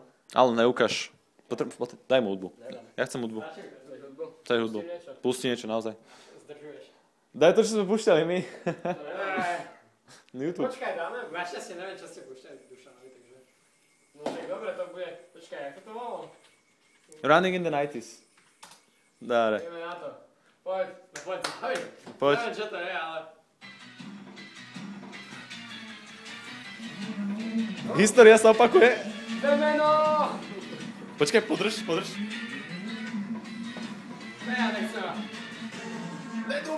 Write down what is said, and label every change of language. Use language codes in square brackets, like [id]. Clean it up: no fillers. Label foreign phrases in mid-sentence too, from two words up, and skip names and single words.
[sk] Ale neukáž. Daj mu hudbu. Ja chcem hudbu. Chceš hudbu. Pusti niečo, naozaj. Zdržuješ. Daj to, čo sme púšťali my. YouTube. Počkaj, dáme. Našťastie neviem, čo ste púšťali Dušanovi, takže... No tak dobre, to bude... Počkaj, ako to bolo? Running in the 90s. Dáre. Ideme na to. Poď, no poď. Poď. Neviem, čo to je, ale... História sa opakuje. Demeno! Počkaj, podrž. Ne, ja nechcem. Nedúp!